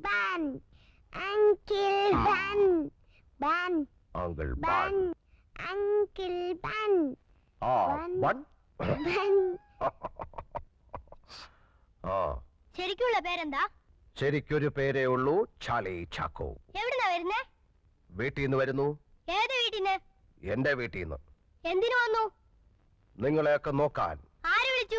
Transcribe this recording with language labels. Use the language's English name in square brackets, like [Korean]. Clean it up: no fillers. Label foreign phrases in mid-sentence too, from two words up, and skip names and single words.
[English] Ben. Uncle Ben. Ben. Uncle Ben. Uncle Ben. Ben. Ben. [Malayalam] ശരിക്കുള്ള പേരെന്താ? ശരിക്കൊരു പേരേ ഉള്ളൂ, ചാർലി ചാക്കോ. എവിടുന്നാ വരുന്നേ? വീട്ടിൽ നിന്ന് വരുന്നു. ഏത് വീട്ടിന്ന്? എന്റെ വീട്ടിൽ നിന്ന്. എന്തിനു വന്നു? നിങ്ങളെയൊക്കെ നോക്കാൻ. ആര് വിളിച്ചു?